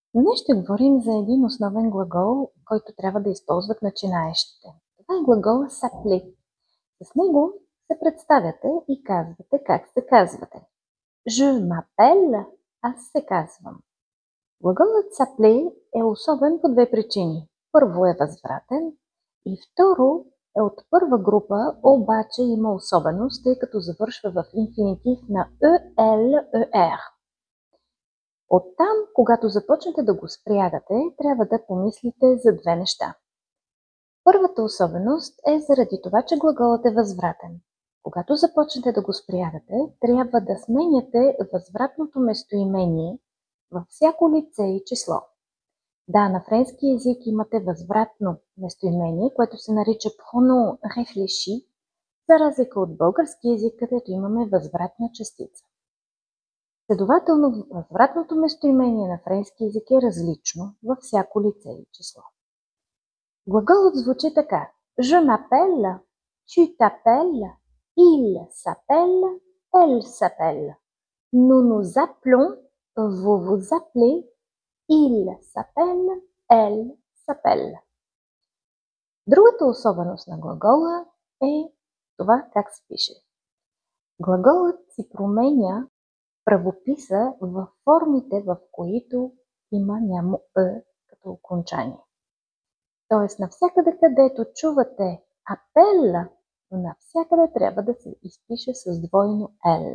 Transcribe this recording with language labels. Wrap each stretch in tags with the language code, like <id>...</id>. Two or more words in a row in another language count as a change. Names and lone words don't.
<bg>Днес ще говорим за един основен глагол, който трябва да използват начинаещите. Това е глагола s'appeler. С него се представяте и казвате как се казвате.</bg> <fr>Je m'appelle,</fr> <bg>аз се казвам. Глаголът s'appeler е особен по две причини. Първо е възвратен и второ е от първа група, обаче има особеност, тъй като завършва в инфинитив на EL, ER. Оттам, когато започнете да го спрягате, трябва да помислите за две неща. Първата особеност е заради това, че глаголът е възвратен. Когато започнете да го спрягате, трябва да сменяте възвратното местоимение във всяко лице и число. Да, на френски език имате възвратно местоимение, което се нарича</bg> <fr>pronom réfléchi,</fr> <bg>за разлика от български език, където имаме възвратна частица. Следователно, възвратното местоимение на френски език е различно във всяко лице и число. Глаголът звучи така:</bg> <fr>Je m'appelle, tu t'appelles, il s'appelle, elle s'appelle. Nous nous appelons, vous vous appelez, il s'appelle, elle s'appelle.</fr> <bg>Другата особеност на глагола е това как се пише. Глаголът си променя правописа във формите, в които има нямо «е» като окончание. Тоест, навсякъде, където чувате апел, навсякъде трябва да се изпише с двойно «л».</bg>